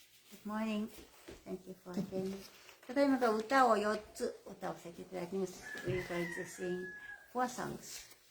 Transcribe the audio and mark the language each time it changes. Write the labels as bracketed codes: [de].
[en] Good morning. Thank you for attending. [ja] ただいまから歌を4つ歌わせていただきます。 [en] We are going to sing 4 songs.